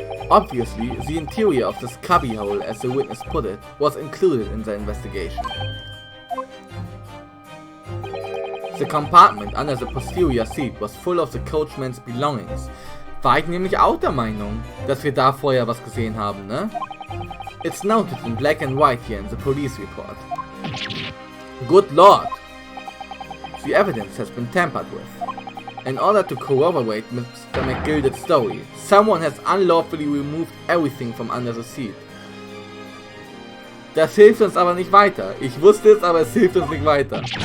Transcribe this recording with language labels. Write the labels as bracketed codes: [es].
[en] Obviously, the interior of this cubbyhole, as the witness put it, was included in the investigation. The compartment under the posterior seat was full of the coachman's belongings. [de] War ich nämlich auch der Meinung, dass wir da vorher was gesehen haben, ne? [en] It's noted in black and white here in the police report. Good lord! The evidence has been tampered with. In order to corroborate Mr. McGilder's story, someone has unlawfully removed everything from under the seat. [de] Das hilft uns aber nicht weiter. Ich wusste es, aber es hilft uns nicht weiter.